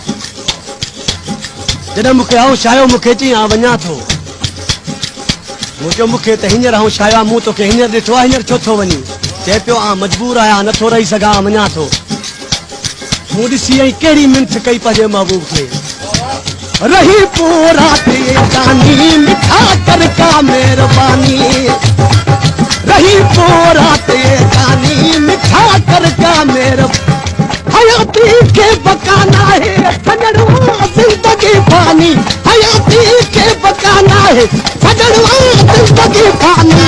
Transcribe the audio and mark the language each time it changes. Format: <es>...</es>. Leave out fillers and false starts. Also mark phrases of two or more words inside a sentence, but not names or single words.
<sd>जॾहिं मूंखे हौश आयो मूंखे चई आउं वञा थो। मूं चयो मूंखे त हींअर हौश आयो आहे, मूं तोखे हींअर ॾिठो आहे, हींअर छो थो वञी? चए पियो आउं मजबूर आहियां, नथो रही सघां, वञा थो। मूं ॾिसी ऐं कहिड़ी मिंथ कई पंहिंजे महबूब खे। रही पूरा जानी मिठा कर का मेहरबानी, रही पूरा जानी मिठा कर का मेहरबानी। हयाती के बकाना है सजनवा जिंदगी पानी, हयाती के बकाना है सजनवा जिंदगी पानी।</sd>